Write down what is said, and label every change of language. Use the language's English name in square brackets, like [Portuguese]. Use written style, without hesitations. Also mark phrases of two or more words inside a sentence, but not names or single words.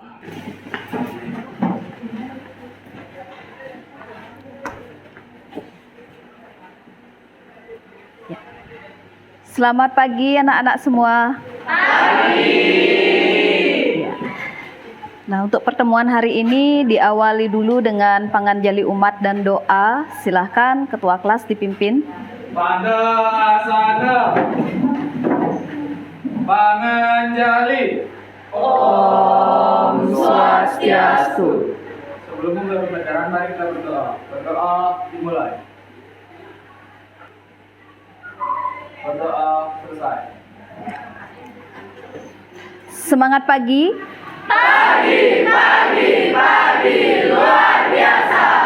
[Indonesian] Ya. Selamat pagi anak-anak semua. Pagi. Ya. Nah, untuk pertemuan hari ini diawali dulu dengan panganjali umat dan doa. Silahkan ketua kelas dipimpin. Pada asana panganjali. [Sanskrit] Om Swastiastu. [Indonesian] Sebelum mulai pembelajaran, mari kita berdoa. Berdoa dimulai. Berdoa selesai. Semangat pagi. Pagi luar biasa.